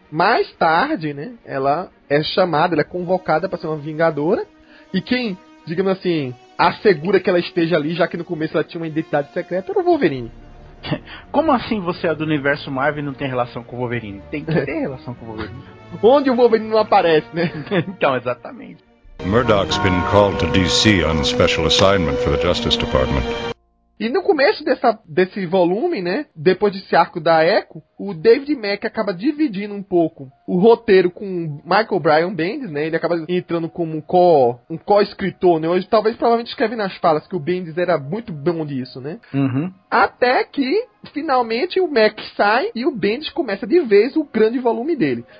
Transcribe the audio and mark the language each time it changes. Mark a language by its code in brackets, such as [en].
[pt] Mais tarde, né, ela é chamada, ela é convocada pra ser uma Vingadora. E quem, digamos assim, assegura que ela esteja ali, já que no começo ela tinha uma identidade secreta, era o Wolverine. Como assim você é do universo Marvel e não tem relação com o Wolverine? Tem que ter relação com o Wolverine. Onde o Wolverine não aparece, né? Então, exatamente. [en] Murdoch's been called to DC on special assignment for the Justice Department. [pt] E no começo desse volume, né, depois desse arco da Echo, o David Mack acaba dividindo um pouco o roteiro com o Michael Brian Bendis, né, ele acaba entrando como um co-escritor, né, hoje talvez provavelmente escreve nas falas que o Bendis era muito bom disso, né, até que finalmente o Mack sai e o Bendis começa de vez o grande volume dele.